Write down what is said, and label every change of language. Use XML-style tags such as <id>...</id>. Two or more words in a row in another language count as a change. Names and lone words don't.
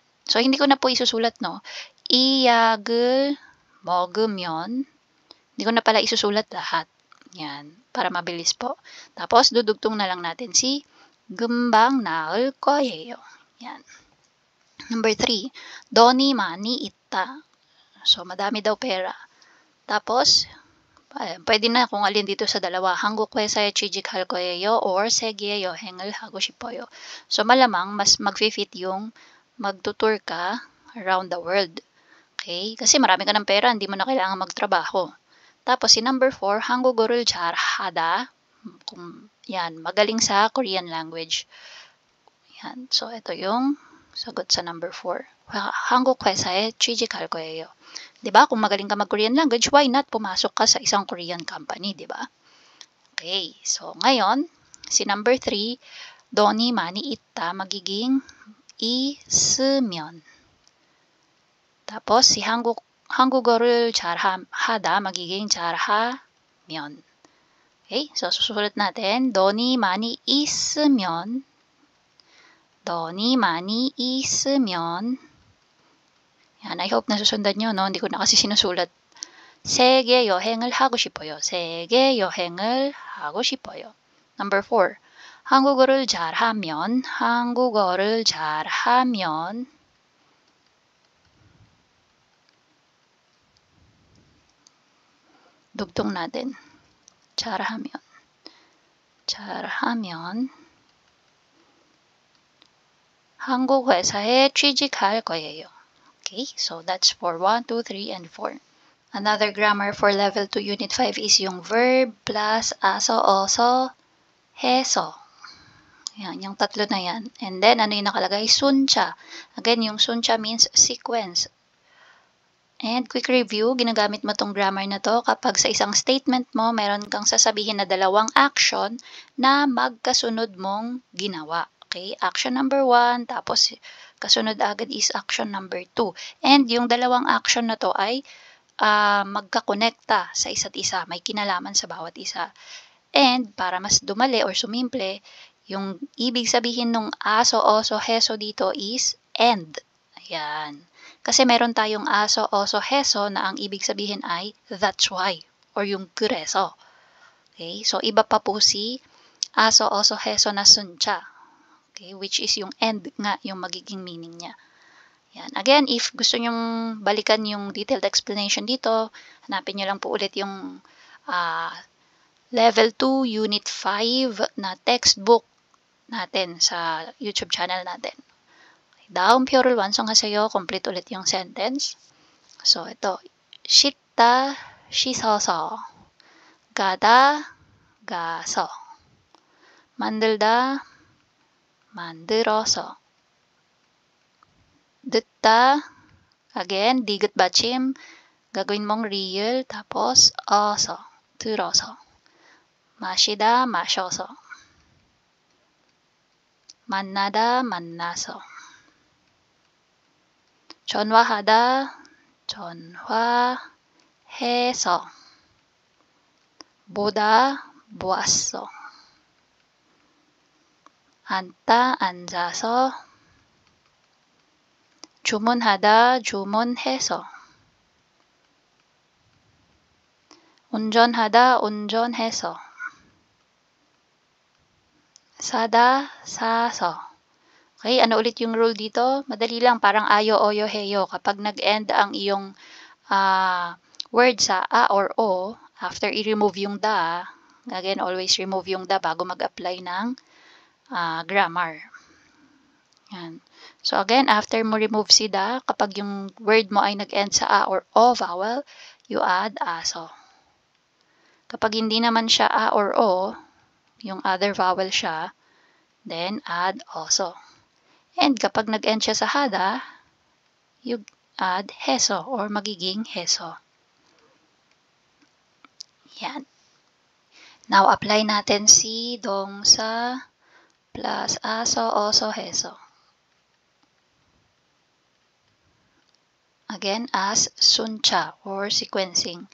<tl>So, hindi ko na po isusulat, no?</tl> <ko>이 약을 먹으면,</ko> <tl>hindi ko na pala isusulat lahat. Yan. Para mabilis po. Tapos, dudugtong na lang natin si</tl> <ko>금방 나을 거예요.</ko> <tl>Yan. Number 3.</tl> <ko>돈이 많이 있다.</ko> <tl>So, madami daw pera. Tapos, pwede na kung alin dito sa dalawa.</tl> <ko>한국 회사에 취직할 거예요 or 세계 여행을 하고 싶어요.</ko> <tl>So, malamang mas mag-fit yung magtutur ka</tl> <en>around the world.</en> <tl>Okay? Kasi marami ka ng pera, hindi mo na kailangan magtrabaho. Tapos, si number 4,</tl> <ko>한국어를 잘하다.</ko> <tl>Yan, magaling sa</tl> <en>Korean language.</en> <tl>Yan. So, ito yung sagot sa number 4.</tl> <ko>한국 회사에 취직할 거예요.</ko> <tl>'Di ba? Kung magaling ka mag-</tl> <en>Korean language, why not</en> <tl>pumasok ka sa isang</tl> <en>Korean company,</en> <tl>'di ba? Okay, so ngayon, si number 3,</tl> <ko>돈이 많이 있다 magiging 있으면.</ko> <tl>tapos si</tl> <ko>한국어를 하다</ko> <tl>magiging 잘하면. Okay, so susulat natin,</tl> <ko>돈이 많이 있으면, 돈이 많이 있으면.</ko> <tl>Yan,</tl> <en>I hope</en> <tl>nasusundan nyo, no? Hindi ko na kasi sinusulat.</tl> <ko>세계 여행을 하고 싶어요. 세계 여행을 하고 싶어요.</ko> <tl>Number 4.</tl> <ko>한국어를 잘하면</ko> <tl>dugtong natin.</tl> <ko>잘하면 한국 회사에 취직할 거예요.</ko> <en>Okay, so that's for 1, 2, 3, and 4. Another grammar for level 2 unit 5 is yung verb plus</en> <ko>아서, 어서, 해서.</ko> <tl>Yan, yung tatlo na yan. And then, ano yung nakalagay? Suncha. Again, yung suncha means sequence. And quick review, ginagamit mo tong grammar na to kapag sa isang statement mo, meron kang sasabihin na dalawang action na magkasunod mong ginawa. Okay?</tl> <en>Action number 1,</en> <tl>tapos kasunod agad is</tl> <en>action number 2.</en> <tl>And yung dalawang action na to ay magkakonekta sa isa't isa. May kinalaman sa bawat isa. And para mas dumali or sumimple, yung ibig sabihin ng</tl> <ko>아서, 어서, 해서</ko> <tl>dito is and. Ayan. Kasi meron tayong</tl> <ko>아서, 어서, 해서</ko> <tl>na ang ibig sabihin ay</tl> <en>that's why</en> <tl>or yung kureso. Okay? So iba pa po si</tl> <ko>아서, 어서, 해서</ko> <tl>na suncha. Okay?</tl> <en>Which is</en> <tl>yung and nga yung magiging meaning niya. Yan. Again, if gusto nyong balikan yung</tl> <en>detailed explanation</en> <tl>dito, hanapin nyo lang po ulit yung Level 2, Unit 5 na textbook natin sa</tl> <en>YouTube channel</en> <tl>natin.</tl> <ko>다음 표를 완성하세요.</ko> <tl>Complete ulit yung sentence. So, ito.</tl> <ko>씻다, 씻어서. 가다, 가서. 만들다, 만들어서. 듣다,</ko> <tl>again, digat 받침, gagawin mong real, tapos</tl> <ko>어서, 들어서. 마시다, 마셔서. 만나다, 만나서. 전화하다, 전화해서. 보다, 보았어. 앉다, 앉아서. 주문하다, 주문해서. 운전하다, 운전해서. 사다, 사서.</ko> <tl>Okay, ano ulit yung rule dito? Madali lang, parang</tl> <ko>아요, 어요, 해요.</ko> <tl>Kapag nag-end ang iyong word sa a or o, after i-remove yung da, again,</tl> <en>always remove</en> <tl>yung da bago mag-apply ng grammar. Yan. So again, after mo remove si da, kapag yung word mo ay nag-end sa a or o vowel,</tl> <en>you add</en> <tl>aso. Kapag hindi naman siya a or o, yung other vowel siya,</tl> <en>then add also.</en> <tl>And kapag nag-end siya sa hada,</tl> <en>you add</en> <tl>heso or magiging heso. Yan. Now, apply natin si dongsa plus</tl> <ko>아서, 어서, 해서.</ko> <en>Again, as suncha or sequencing.</en>